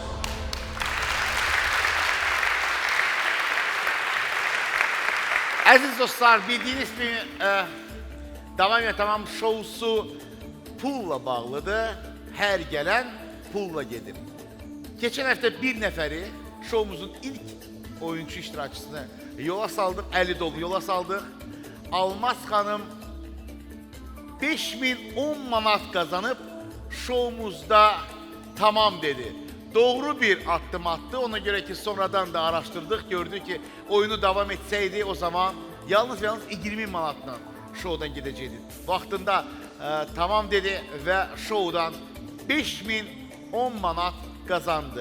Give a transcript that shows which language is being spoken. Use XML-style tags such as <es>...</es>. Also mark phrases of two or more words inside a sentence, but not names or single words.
<az>Əziz dostlar, bildiyiniz kimi Davam ya Tamam şousu pulla bağlıdır. Hər gələn pulla gedir. Geçen həftə bir nəfəri şoumuzun ilk oyuncu iştirakçısını yola saldıq, 50 dolu yola saldıq. Almaz xanım 5010 manat kazanıp şoumuzda tamam dedi.</az> <tr>Doğru bir adım attı. Ona göre ki sonradan da araştırdık. Gördük ki oyunu devam etseydi o zaman yalnız 20 manatla şovdan gidecekti. Vaktinde tamam dedi ve şovdan 5010 manat kazandı.</tr>